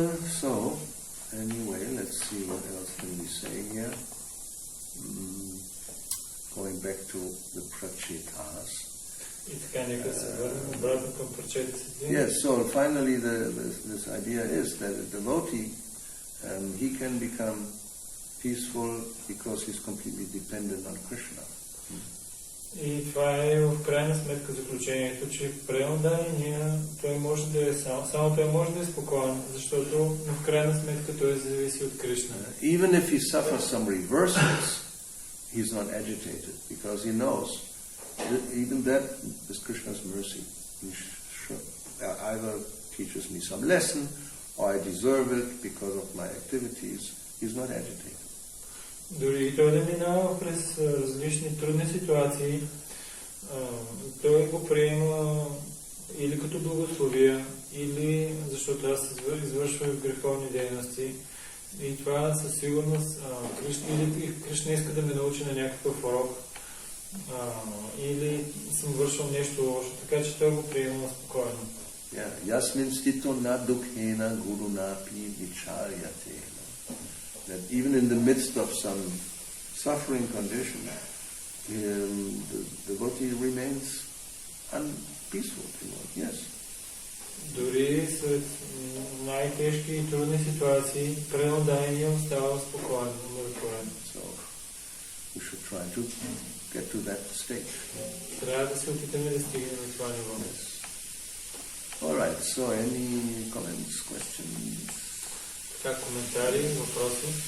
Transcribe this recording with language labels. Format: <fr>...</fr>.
<en>So, anyway, let's see what else can we say here. Going back to the prachetas.</en> <bg>И така нека се върнем обратно към прачетите.</bg> <en>Yes, so finally this idea is that a devotee, he can become peaceful because he's completely dependent on Krishna.</en> <bg>И това е в крайна сметка заключението, че преданния той може да е само той може да е спокоен, защото в крайна сметка той зависи от Кришна.</bg> <en>Even if he suffers some reversals, he's not agitated because he knows that even that is Krishna's mercy. He either teaches me some lesson or I deserve it because of my activities. He's not agitated.</en> <bg>Дори той да минава през различни трудни ситуации, той го приема или като благословия, или защото аз извършвам греховни дейности. И това със сигурност или Кришна иска да ме научи на някакъв урок, или съм вършил нещо лошо, така че той го приема спокойно.</bg> <sa>Yasmin stito na dukhena guruna pi vicharyate.</sa> <en>That even in the midst of some suffering condition, the devotee remains unpeaceful. Yes.</en> <bg>Дори след най-тежки и трудни ситуации, преданния остава спокоен, умиротворен.</bg> <en>So we should try to get to that stage.</en> <bg>Трябва да се опитаме да стигнем на това ниво.</bg> <en>All right. So any comments, questions?</en> <bg>Така, коментари, въпроси?</bg>